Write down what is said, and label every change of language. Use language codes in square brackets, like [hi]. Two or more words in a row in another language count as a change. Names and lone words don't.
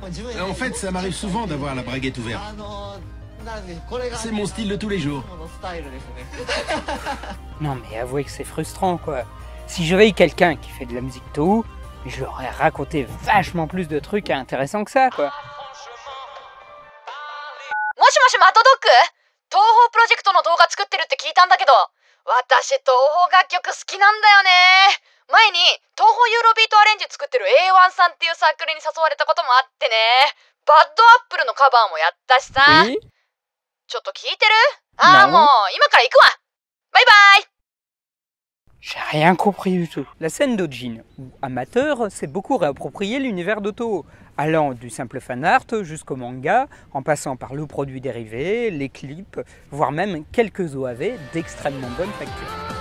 [fr] En fait, ça m'arrive souvent d'avoir la braguette ouverte. C'est mon style de tous les jours. Non mais avouez que c'est frustrant quoi. Si j'avais eu quelqu'un qui fait de la musique Touhou, je leur aurais raconté vachement plus de trucs intéressants que ça quoi. [ja] もしもしマトドック？東宝プロジェクトの動画作ってるって聞いたんだけど、私東宝楽曲好きなんだよね。前に東宝ユーロビートアレンジ作ってる A1 さんっていうサークルに誘われたこともあってね。バッドアップルのカバーもやったしさ。 [fr] Oui? [ja] ちょっと聞いてる？ああ、もう今から行くわ。バイバイ。 [fr] J'ai rien compris du tout. La scène d'Ojin, ou amateur, s'est beaucoup réapproprié l'univers de Touhou, allant du simple fan art jusqu'au manga, en passant par le produit dérivé, les clips, voire même quelques OAV d'extrêmement bonne facture.